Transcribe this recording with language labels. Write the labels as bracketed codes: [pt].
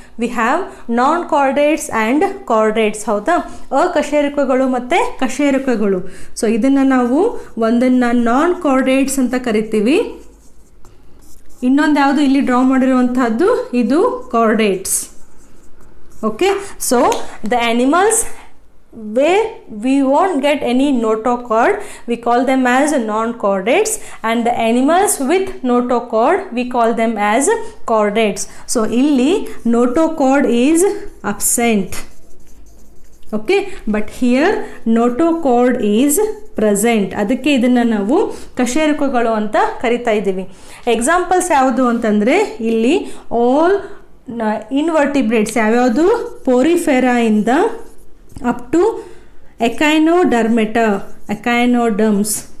[en] We have non chordates and chordates. ಹೌದಾ? [kn] ಅಕಶೇರುಕಗಳು ಮತ್ತು ಕಶೇರುಕಗಳು. So ಇದನ್ನು ನಾವು ಒಂದನ್ನು ನಾನ್ ಕಾರ್ಡೇಟ್ಸ್ ಅಂತ ಕರಿತೀವಿ. ಇನ್ನೊಂದು ಯಾವುದು ಇಲ್ಲಿ ಡ್ರಾ ಮಾಡಿರುವಂತಹದ್ದು ಇದು chordates. [en] Okay, so the animals where we won't get any notochord, we call them as non-chordates, and the animals with notochord we call them as chordates. So illi notochord is absent. Okay, but here notochord is present. [kn] ಅದಕ್ಕೆ ಇದನ್ನು ನಾವು ಕಶೇರುಕಗಳು ಅಂತ ಕರಿತಾ ಇದ್ದೀವಿ. Examples ಯಾವುದು ಅಂತಂದರೆ ಇಲ್ಲಿ all invertebrates ಯಾವ್ಯಾವುದು? ಪೋರಿಫೆರಾ ಇಂದ ಅಪ್ ಟು ಎಕೈನೋಡರ್ಮೆಟಾ, ಎಕೈನೋಡರ್ಮ್ಸ್.